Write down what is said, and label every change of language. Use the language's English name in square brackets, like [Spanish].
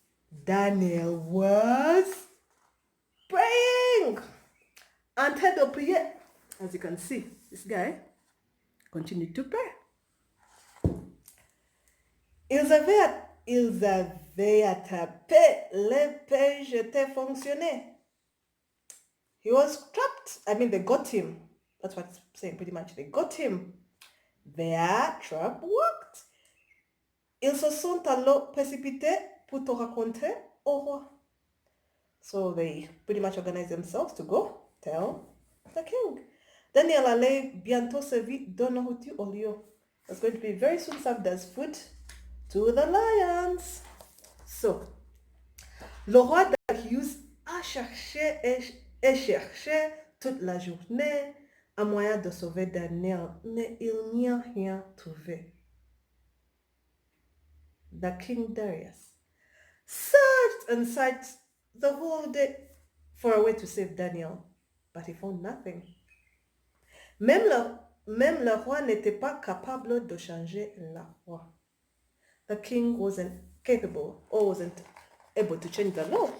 [English] Daniel was praying. [French] En train de prier. [English] As you can see, this guy continued to pray. [French] Ils avaient attrapé l'épée jetée fonctionnait. [English] He was trapped. I mean, they got him. That's what it's saying pretty much. They got him. Their trap worked. [French] Ils se sont alors précipités pour te raconter au roi. [English] So they pretty much organized themselves to go tell the king. [French] Daniel allait bientôt servir de nourriture au lion. [English] It's going to be very soon served as food to the lions. [French] So, le roi Darius a cherché et cherché toute la journée un moyen de sauver Daniel, mais il n'y a rien trouvé. [English] The king Darius searched and searched the whole day for a way to save Daniel, but he found nothing. [French] Même le roi n'était pas capable de changer la loi. [English] The king wasn't capable or wasn't able to change the law.